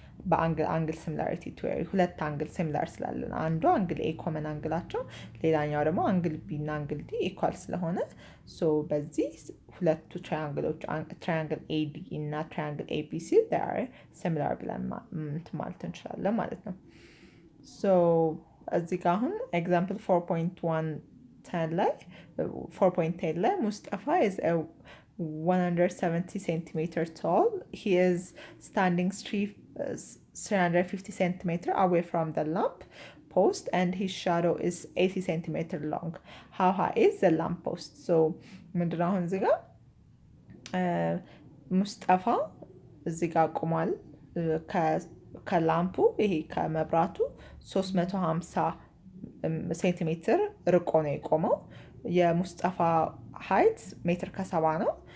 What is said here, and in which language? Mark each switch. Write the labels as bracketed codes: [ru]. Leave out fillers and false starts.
[am] በአንግል ሲሚላሪቲ ቲዮሪ ሁለት አንግል ሲሚላር ስላለን አንዱ አንግል ኤ ኮመን አንግላቸው ሌላኛው ደግሞ አንግል ቢ እና አንግል ዲ ኢኳል ስለሆነ ሶ በዚህ ሁለቱ ትራያንግሎች ትራያንግል ኤዲ እና ትራያንግል ኤቢሲ ሲሚላር ብለን ማለት እንችላለን ማለት ነው። ሶ እዚህ ጋር አሁን ኤግዛምፕል 4.10 ላይ 4.10 ላይ ሙስጠፋ [en] is a 170 centimeter tall. He is standing 350 centimeter away from the lamp post and his shadow is 80 centimeter long. How high is the lamp post? [am] So ምንድነው አሁን እዚህ ጋር ሙስጠፋ እዚህ ጋር ቆሟል። ከላምፑ ይሄ ከመብራቱ 350 ሴንቲሜትር ርቆ ነው የቆመው። የሙስጠፋ ሀይት ሜትር ከ70 ነው።